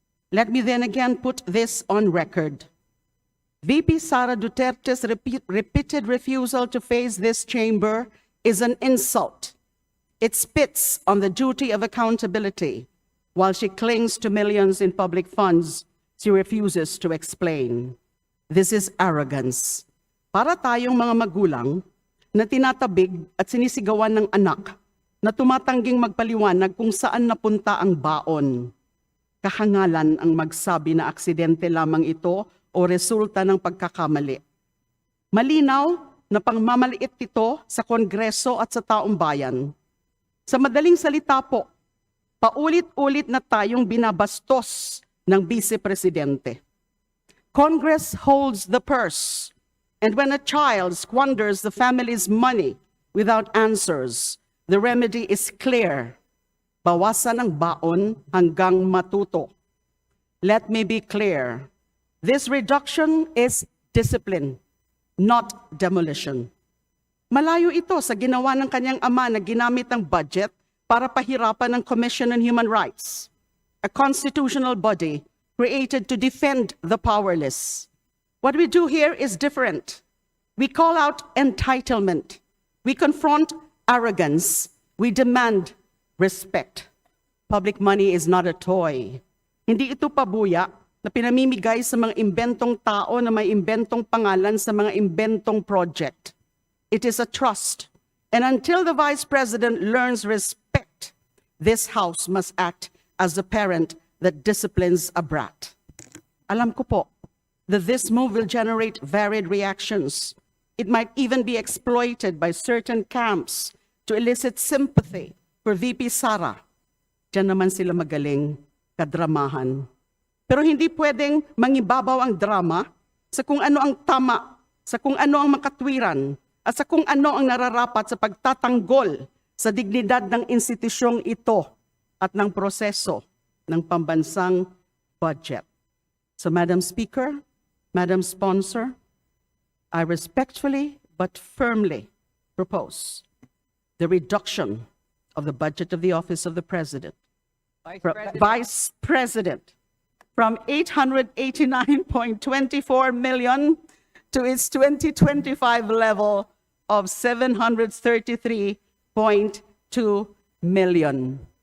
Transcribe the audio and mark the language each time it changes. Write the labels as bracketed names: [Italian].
[English] Let me then again put this on record. VP SARA Duterte's repeated refusal to face this chamber is an insult. It spits on the duty of accountability. While she clings to millions in public funds, she refuses to explain. This is arrogance. [Filipino] Para tayong mga magulang na tinatabig at sinisigawan ng anak na tumatangging magpaliwanag kung saan napunta ang baon. Kahangalan ang magsabi na aksidente lamang ito o resulta ng pagkakamali. Malinaw na pangmamaliit ito sa Kongreso at sa taong bayan. Sa madaling salita po, paulit-ulit na tayong binabastos ng Vice Presidente. [English] Congress holds the purse, and when a child squanders the family's money without answers, the remedy is clear. [Filipino] Bawasan ang baon hanggang matuto. [English] Let me be clear. This reduction is discipline, not demolition. [Filipino] Malayo ito sa ginawa ng kanyang ama na ginamit ang budget para pahirapan ang Commission on Human Rights, [English] a constitutional body created to defend the powerless. What we do here is different. We call out entitlement. We confront arrogance. We demand respect. Public money is not a toy. [Filipino] Hindi ito pabuya na pinamimigay sa mga imbentong tao na may imbentong pangalan sa mga imbentong project. [English] It is a trust. And until the Vice President learns respect, this House must act as the parent that disciplines a brat. [Filipino] Alam ko po [English] that this move will generate varied reactions. It might even be exploited by certain camps to elicit sympathy for VP Sara. [Filipino] Diyan naman sila magaling kadramahan. Pero hindi pwedeng mangibabaw ang drama sa kung ano ang tama, sa kung ano ang makatwiran, at sa kung ano ang nararapat sa pagtatanggol sa dignidad ng institusyong ito at ng proseso ng pambansang budget. [English] So, Madam Speaker, Madam Sponsor, I respectfully but firmly propose the reduction of the budget of the Office of the President, Vice President, from 889.24 million to its 2025 level of 733.2 million.